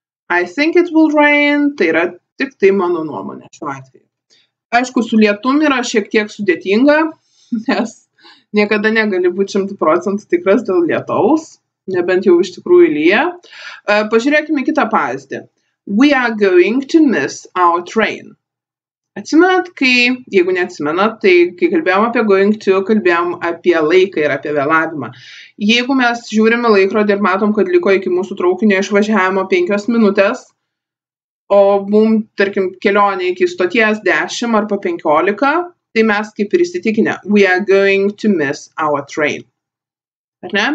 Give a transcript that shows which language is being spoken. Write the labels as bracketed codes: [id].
[en] I think it will rain, [lt] tai yra tik tai mano nuomonė šiuo atveju. Aišku, su lietum yra šiek tiek sudėtinga, nes niekada negali būti 100% tikras dėl lietaus, nebent jau iš tikrųjų lyja. Pažiūrėkime kitą pavyzdį. [en] We are going to miss our train. [lt] Atsimenat, jeigu neatsimenat, tai kai kalbėjom apie going to, kalbėjom apie laiką ir apie vėlavimą. Jeigu mes žiūrime laikrodį ir matom, kad liko iki mūsų traukinio išvažiavimo 5 minutės, o mums, tarkim, kelionė iki stoties 10 arba 15, tai mes kaip ir įsitikinę, [en] we are going to miss our train. [lt] Ar ne?